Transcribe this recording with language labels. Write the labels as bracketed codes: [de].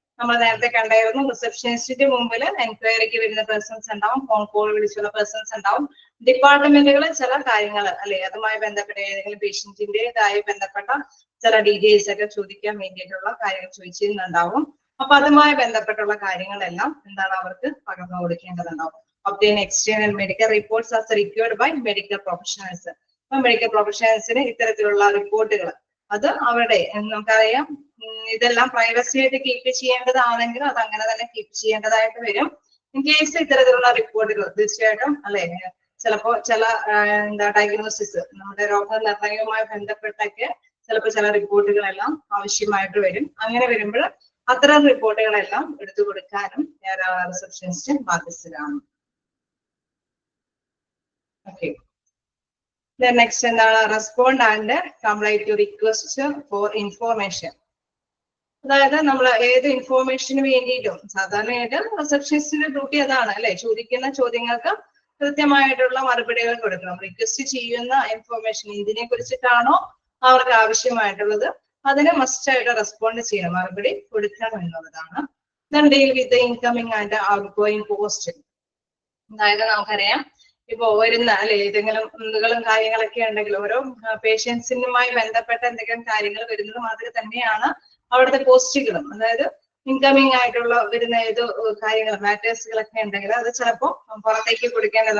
[ml] നമ്മൾ നേരത്തെ കണ്ടായിരുന്നു. റിസപ്ഷനിസ്റ്റിന്റെ മുമ്പിൽ എൻക്വയറിക്ക് വരുന്ന പേഴ്സൺസ് ഉണ്ടാവും, ഫോൺ കോൾ വിളിച്ചുള്ള പേഴ്സൺസ് ഉണ്ടാവും, ഡിപ്പാർട്ട്മെന്റുകൾ ചില കാര്യങ്ങൾ അല്ലെ അതുമായി ബന്ധപ്പെട്ട ഏതെങ്കിലും പേഷ്യന്റിന്റേതായ ബന്ധപ്പെട്ട ചില ഡീറ്റെയിൽസ് ഒക്കെ ചോദിക്കാൻ വേണ്ടിയിട്ടുള്ള കാര്യങ്ങൾ ചോദിച്ചിരുന്നുണ്ടാവും. അപ്പൊ അതുമായി ബന്ധപ്പെട്ടുള്ള കാര്യങ്ങളെല്ലാം എന്താണ് അവർക്ക് പകർന്നു കൊടുക്കേണ്ടതുണ്ടാവും. [en] obtain external medical reports as required by medical professionals. [ml] അപ്പൊ മെഡിക്കൽ പ്രൊഫഷണൽസിന് ഇത്തരത്തിലുള്ള റിപ്പോർട്ടുകൾ അത് അവരുടെ നമുക്കറിയാം ഇതെല്ലാം പ്രൈവസി ആയിട്ട് കീപ്പ് ചെയ്യേണ്ടതാണെങ്കിൽ അത് അങ്ങനെ തന്നെ കീപ്പ് ചെയ്യേണ്ടതായിട്ട് വരും. ഇൻ കേസ് ഇത്തരത്തിലുള്ള റിപ്പോർട്ടുകൾ തീർച്ചയായിട്ടും അല്ലെ ചിലപ്പോ ചില ഡയഗ്നോസിസ് നമ്മുടെ രോഗനിർണയവുമായി ബന്ധപ്പെട്ടൊക്കെ ചിലപ്പോൾ ചില റിപ്പോർട്ടുകളെല്ലാം ആവശ്യമായിട്ട് വരും. അങ്ങനെ വരുമ്പോൾ അത്തരം റിപ്പോർട്ടുകളെല്ലാം എടുത്തു കൊടുക്കാനും റിസപ്ഷനിസ്റ്റ് ബാധ്യസ്ഥരാണ്. [en] Okay, next എന്താണ് respond and comply to request for information. [ml] അതായത് നമ്മൾ ഏത് ഇൻഫോർമേഷന് വേണ്ടിയിട്ടും സാധാരണയായിട്ട് റിസപ്ഷനിസ്റ്റിന്റെ ഡ്യൂട്ടി അതാണ് അല്ലെ, ചോദിക്കുന്ന ചോദ്യങ്ങൾക്ക് കൃത്യമായിട്ടുള്ള മറുപടികൾ കൊടുക്കണം. റിക്വസ്റ്റ് ചെയ്യുന്ന ഇൻഫോർമേഷൻ ഇതിനെ കുറിച്ചിട്ടാണോ അവർക്ക് ആവശ്യമായിട്ടുള്ളത് അതിന് മസ്റ്റ് ആയിട്ട് റെസ്പോണ്ട് ചെയ്യണം, മറുപടി കൊടുക്കണം എന്നുള്ളതാണ്. [en] Then deal with the incoming and outgoing post. [ml] അതായത് നമുക്കറിയാം ഇപ്പൊ വരുന്ന അല്ലെ ഏതെങ്കിലും എന്തെങ്കിലും കാര്യങ്ങളൊക്കെ ഉണ്ടെങ്കിൽ ഓരോ പേഷ്യൻസിനുമായി ബന്ധപ്പെട്ട എന്തെങ്കിലും കാര്യങ്ങൾ വരുന്നത് മാതിരി തന്നെയാണ് അവിടുത്തെ പോസ്റ്റുകളും. അതായത് ഇൻകമിങ് ആയിട്ടുള്ള വരുന്ന ഏത് കാര്യങ്ങൾ മാറ്റേഴ്സുകളൊക്കെ ഉണ്ടെങ്കിൽ അത് ചിലപ്പോൾ പുറത്തേക്ക് കൊടുക്കേണ്ടത്.